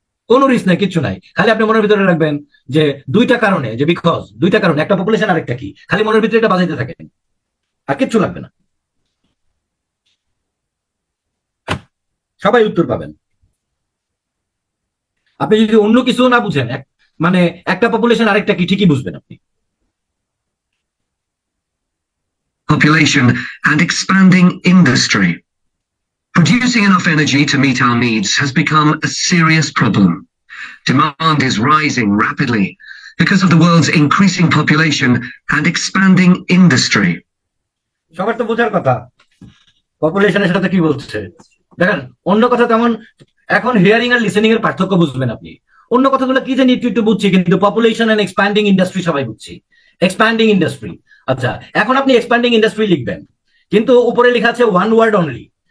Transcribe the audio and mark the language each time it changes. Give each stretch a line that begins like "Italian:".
Bangla: কোনো রিস্ক নাই, কিচ্ছু নাই, খালি আপনি মনের ভিতরে রাখবেন যে দুইটা কারণে, যে বিকজ দুইটা কারণে, একটা পপুলেশন আরেকটা কি, খালি মনের ভিতরে এটা বাজাইতে থাকেন, আর কিচ্ছু লাগবে না, সবাই উত্তর পাবেন। আপনি যদি অন্য কিছু না বুঝেন, মানে একটা পপুলেশন আরেকটা কি ঠিকই বুঝবেন আপনি।
English: Population and expanding industry. Producing enough energy to meet our needs has become a serious problem. Demand is rising rapidly because of the world's increasing population and expanding industry.
Bangla: সবার তো বোঝার কথা পপুলেশনের সাথে কি বলছে। দেখেন অন্য কথা তেমন, এখন হিয়ারিং আর লিসেনিং এর পার্থক্য বুঝবেন আপনি। অন্য কথাগুলো কি জানি একটু একটু বুঝছি, কিন্তু
English: population and expanding industry
Bangla: সবাই বুঝছি। এক্সপ্যান্ডিং ইন্ডাস্ট্রি, আচ্ছা এখন আপনি এক্সপ্যান্ডিং ইন্ডাস্ট্রি লিখবেন, কিন্তু উপরে লেখা আছে
English: One word only.